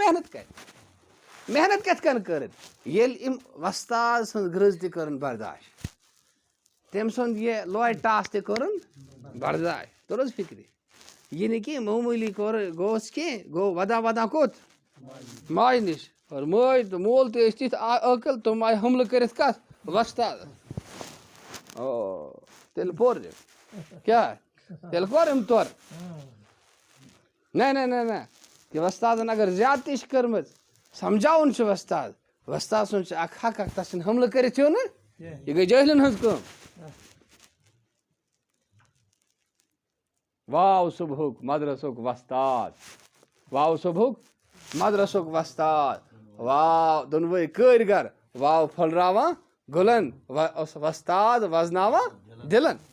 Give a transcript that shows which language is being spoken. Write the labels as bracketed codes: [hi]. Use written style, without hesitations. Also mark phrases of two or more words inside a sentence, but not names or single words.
[ks] محنت کَرِ محنت کِتھ کٔنۍ کٔرٕنۍ ییٚلہِ أمۍ وۄستاد سٕنٛز گرٛز تہِ کٔرٕن برداش تٔمۍ سُنٛد یہِ لویہِ ٹاس تہِ کوٚرُن برداش توٚر حظ فِکرِ یہِ نہٕ کینٛہہ معموٗلی گوٚوُس کینٛہہ گوٚو وَدان وَدان کوٚت ماجہِ نِش اور مٲج تہٕ مول تہِ ٲسۍ تِتھۍ عٲقِل تِم آیہِ حملہٕ کٔرِتھ کَتھ وۄستادَس تیل پور کیا تیل کورم طور نہ کہ وستادن اگر زیادتی کرم سمجھاؤن وستاد وستاد سن اخ حق تس حملہ کرت نا یہ گئی جاہلن ہز کم واو صبحک مدرسک وستاد واو صبحک مدرسک وستاد واو دونوے کارگر واو پھلراواں گلن وستاد وزناواں دلن